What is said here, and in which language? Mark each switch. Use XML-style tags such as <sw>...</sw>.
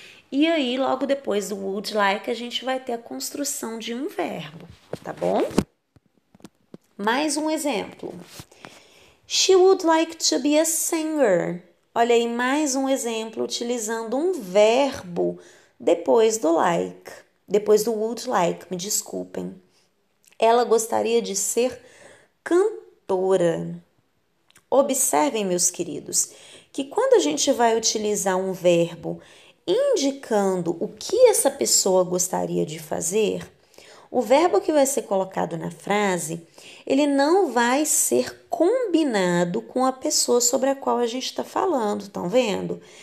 <pt>E aí, logo depois do would like, a gente vai ter a construção de um verbo, tá bom? Mais um exemplo.</pt> <en>She would like to be a singer.</en> <pt>Olha aí, mais um exemplo utilizando um verbo depois do like. Depois do would like, me desculpem. Ela gostaria de ser cantora. Observem, meus queridos, que quando a gente vai utilizar um verbo indicando o que essa pessoa gostaria de fazer, o verbo que vai ser colocado na frase, ele não vai ser combinado com a pessoa sobre a qual a gente está falando, estão vendo?</pt>